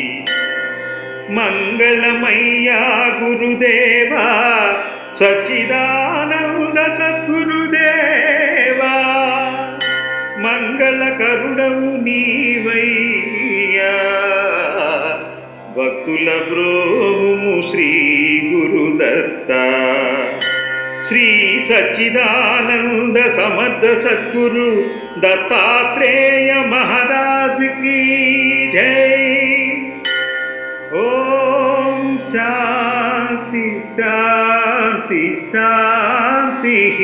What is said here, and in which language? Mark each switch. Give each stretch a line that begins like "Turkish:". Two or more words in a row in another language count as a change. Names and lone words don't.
Telugu: మంగళమయ్యా గురుదేవా, సచ్చిదానంద సద్గురుదేవా, మంగళకరుడవు నీవయ్యా. భక్తుల బ్రోము శ్రీ గురుదత్త.
Hindi: श्री सच्चिदानंद समर्थ सद्गुरु दत्तात्रेय महाराज की जय।
Sanskrit: ओम शांति शांति शांति।